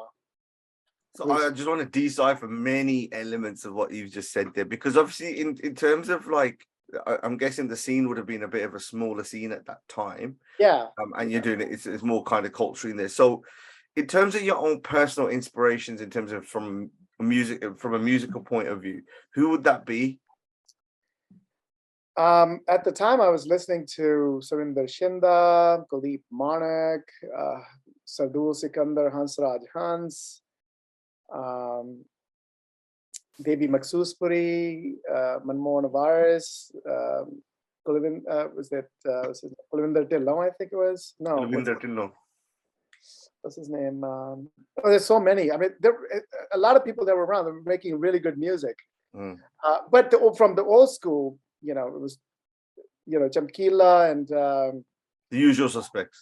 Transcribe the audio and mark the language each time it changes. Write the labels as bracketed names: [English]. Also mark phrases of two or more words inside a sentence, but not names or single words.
[English] So I just want to decipher many elements of what you've just said there, because obviously in terms of like, I'm guessing the scene would have been a bit of a smaller scene at that time. Yeah. And you're doing it, it's more kind of culture in there. So in terms of your own personal inspirations, in terms of from a musical point of view, who would that be? At the time, I was listening to Surinder Shinda, Kuldeep Manek, Sardul Sikandar, Hansraj Hans, Devi Maksuspuri, Manmohan Varis, Kulvinder Tillon, I think it was? No. Kulvinder Tillon. What's his name? There's so many. I mean, there a lot of people that were around that were making really good music. But from the old school, it was, Chamkila and the usual suspects.